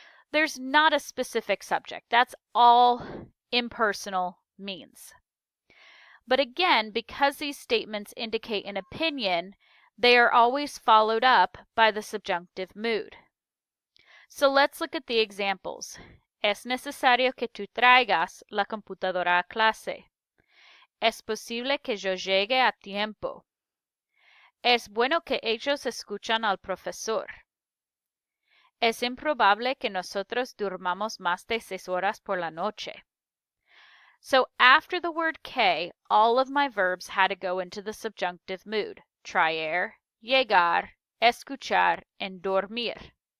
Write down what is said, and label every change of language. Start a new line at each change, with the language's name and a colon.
English: There's not a specific subject. That's all impersonal means. But again, because these statements indicate an opinion, they are always followed up by the subjunctive mood. So let's look at the examples.
Spanish: Es necesario que tú traigas la computadora a clase. Es posible que yo llegue a tiempo. Es bueno que ellos escuchan al profesor. Es improbable que nosotros durmamos más de 6 horas por la noche.
English: So after the word que, all of my verbs had to go into the subjunctive mood.
Spanish: Traer, llegar, escuchar, and dormir.